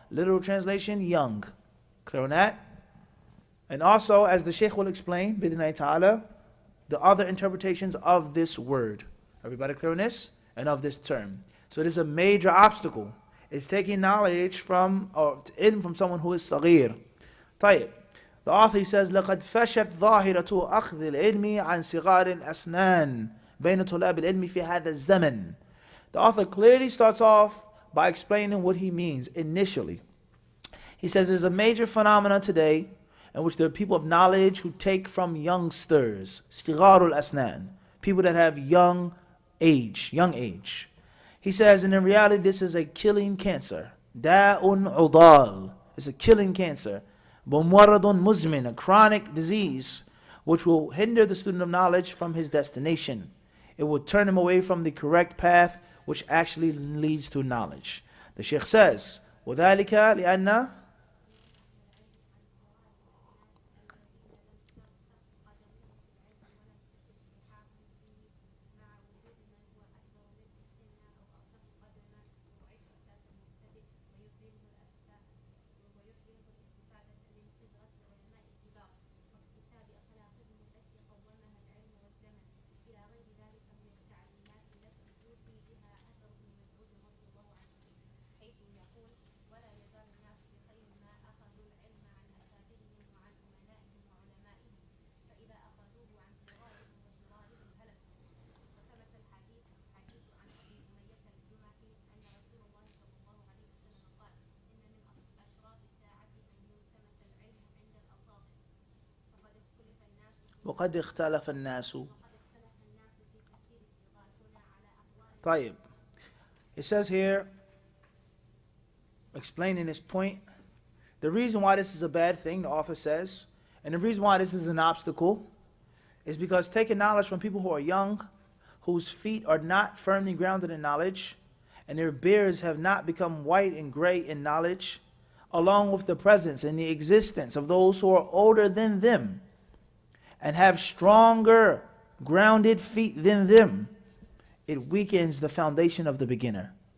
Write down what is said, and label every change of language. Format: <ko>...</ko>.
<en>Literal translation, young. Clear on that? And also, as the Sheikh will explain, bid'nillahi ta'ala, the other interpretations of this word. Everybody clear on this? And of this term. So it is a major obstacle. It's taking knowledge from, or ilm from someone who is صغير.</en> <ar>طيب.</ar> <en>The author, he says,</en> <ar>لَقَدْ فَشَتْ ظَاهِرَةُ أَخْذِ الْعِلْمِ عَنْ صِغَارِ الْأَسْنَانِ بَيْنَ طُلَابِ الْعِلْمِ فِي هَذَا الزَّمَنِ.</ar> <en>The author clearly starts off by explaining what he means initially. He says there's a major phenomenon today in which there are people of knowledge who take from youngsters,</en> <ar>صِغَارُ الْأَسْنَانِ,</ar> <en>people that have young age. He says, and in reality this is a killing cancer.</en> <ar>دَاءٌ عُضَالٌ.</ar> <en>It's a killing cancer.</en> <ar>بُمْوَرَضٌ مُزْمِنٌ,</ar> <en>a chronic disease which will hinder the student of knowledge from his destination. It will turn him away from the correct path which actually leads to knowledge. The Sheikh says,</en> <ar>وَذَلِكَ لِأَنَّ وقد اختلف الناس. طيب.</ar> <en>It says here, explaining this point, the reason why this is a bad thing, the author says, and the reason why this is an obstacle, is because taking knowledge from people who are young, whose feet are not firmly grounded in knowledge, and their beards have not become white and gray in knowledge, along with the presence and the existence of those who are older than them, and have stronger grounded feet than them, it weakens the foundation of the beginner.</en>